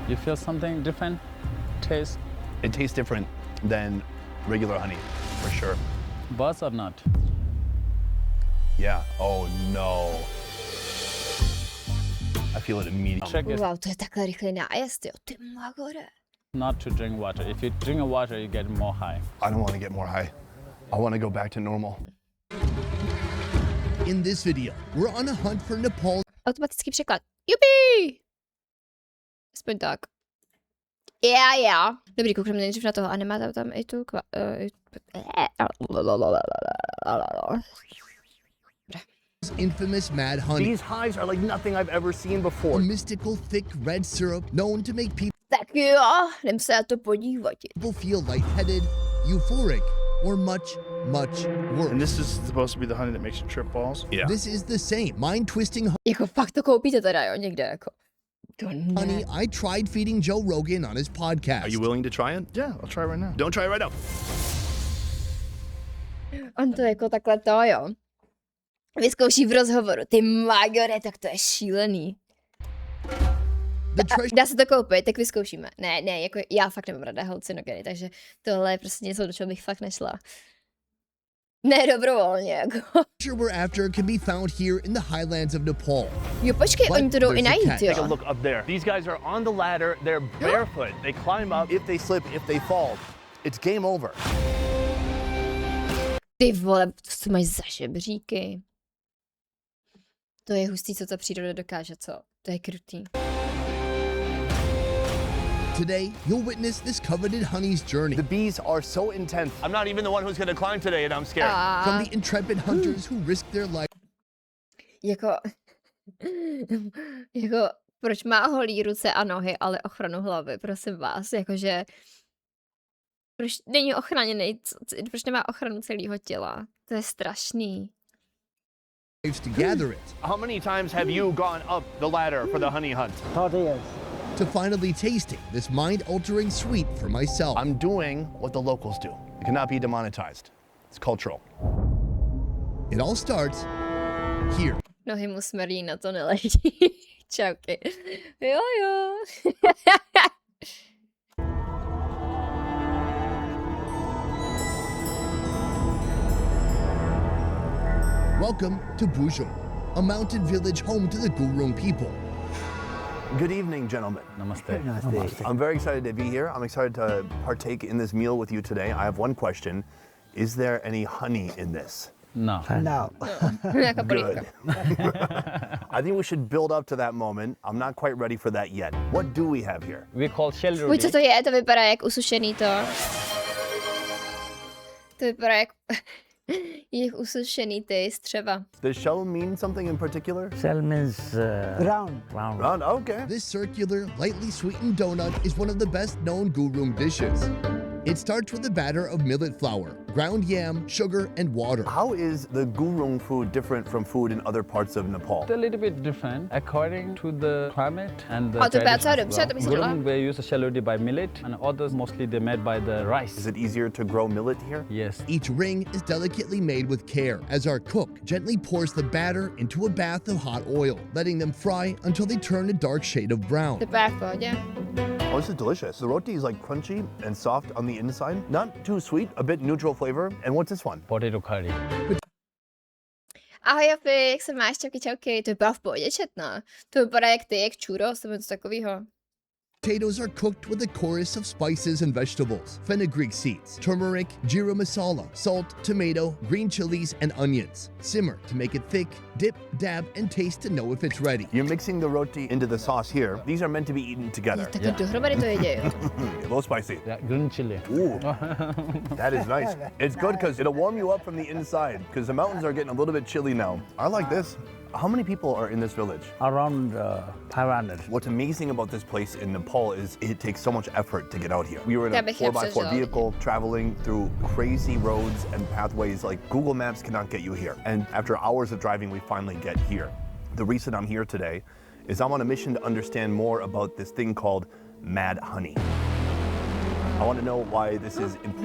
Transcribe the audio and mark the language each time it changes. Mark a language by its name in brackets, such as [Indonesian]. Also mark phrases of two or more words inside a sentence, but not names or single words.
[English] You feel something different? Taste? It tastes different than regular honey, for sure. Buzz or not? Yeah. Oh no. I feel it immediately. Check it [Czech] Wow, to je takhle rychlý nájezd, jo. Ty magore. [English] not to drink water. If you drink water, you get more high. I don't want to get more high. I want to go back to normal. In this video, we're on a hunt for Nepal. [Czech] Automatický překlad. Jupi! Aspoň tak. [English] Yeah. [Czech] Dobrý, koukneme nejdřív na toho a nemá tam i tu [English] Infamous mad honey. These highs are like nothing I've ever seen before. A mystical thick red syrup known to make [Czech] Tak jo, jdem se na to podívat. [English] people feel lightheaded, euphoric, or much worse. And this is supposed to be the honey that makes you trip balls? Yeah. This is the same mind-twisting [Czech] Jako fakt to koupíte teda, jo, někde, jako. To [English] honey [Czech] ne. [English] I tried feeding Joe Rogan on his podcast. Are you willing to try it? Yeah, I'll try right now. Don't try it right now. [Czech] On to jako takhle to, jo. Vyzkouší v rozhovoru. Ty magore, tak to je šílený. [English] The treasure [Czech] Dá se to koupit, tak vyzkoušíme. Ne, jako já fakt nemám ráda halucinogeny, takže tohle je prostě něco, do čeho bych fakt nešla. Ne, dobrovolně, jako. [English] we're after can be found here in the highlands of Nepal. [Czech] Jo, počkej, [English] But [Czech] oni to jdou i [English] there's a [Czech] najít, [English] catch. Take a [Czech] jo. [English] look up there. These guys are on the ladder. They're barefoot. They climb up. If they slip, if they fall, it's game over. [Czech] Ty vole, co máš za žebříky? To je hustý, co ta příroda dokáže, co? To je krutý. [English] Today, you'll witness this coveted honey's journey The bees are so intense. I'm not even the one who's going to climb today, and I'm scared. from the intrepid hunters who risk their life [Czech] Jako, jako, proč má holý ruce a nohy, ale ochranu hlavy, prosím vás, jakože, proč není ochráněný, proč nemá ochranu celého těla, to je strašný. [English] to gather it, How many times have you gone up the ladder for the honey hunt? to finally tasting this mind-altering sweet for myself. I'm doing what the locals do. It cannot be demonetized. It's cultural. It all starts here. [Czech] Nohy mu smrdí, na to neletí. Čauky. Jo. [English] Welcome to Bujum, a mountain village home to the Gurung people. Good evening, gentlemen. Namaste. I'm very excited to be here. I'm excited to partake in this meal with you today. I have one question. Is there any honey in this? No. [Czech] Nějaká polívka. [English] Good. I think we should build up to that moment. I'm not quite ready for that yet. What do we have here? We call shell [Czech] Uj, [English] roti. [Czech] co to je? To vypadá jak usušený to. To vypadá jak usušený ty střeva. [English] Does shell mean something in particular? Shell means round. Round, okay. This circular, lightly sweetened donut is one of the best known Gurung dishes. It starts with a batter of millet flour, ground yam, sugar, and water. How is the gurung food different from food in other parts of Nepal? It's a little bit different according to the climate and the [Czech] A to vypadá [English] tradition [Czech] docela [English] as [Czech] dobře, to bych [English] well. [Czech] si dala. [English] Gurung, they use shell roti by millet, and others mostly they're made by the rice. Is it easier to grow millet here? Yes. Each ring is delicately made with care as our cook gently pours the batter into a bath of hot oil, letting them fry until they turn a dark shade of brown. To vypadá v pohodě. Oh, this is delicious. The roti is like crunchy and soft on the inside. Not too sweet, a bit neutral flavor. And what's this one? Potato curry. [Czech] Ahoj, Jopi, jak se máš? Čauky. To vypadá v pohodě, četná. To vypadá jak ty, jak churros, nebo něco takového. [English] Potatoes are cooked with a chorus of spices and vegetables, fenugreek seeds, turmeric, jeera masala, salt, tomato, green chilies, and onions. Simmer to make it thick, dip, dab, and taste to know if it's ready. You're mixing the roti into the sauce here. These are meant to be eaten together. [Czech] Takhle dohromady to jede, jo. [English] A little spicy. Yeah, green chili. Ooh, that is nice. It's good because it'll warm you up from the inside because the mountains are getting a little bit chilly now. I like this. How many people are in this village? Around 500. What's amazing about this place in Nepal is it takes so much effort to get out here. We were in [Czech] Já a bych [English] 4x4 [Czech] nepřežila. [English] vehicle traveling through crazy roads and pathways like Google Maps cannot get you here. And after hours of driving, we finally get here. The reason I'm here today is I'm on a mission to understand more about this thing called mad honey. I want to know why this is important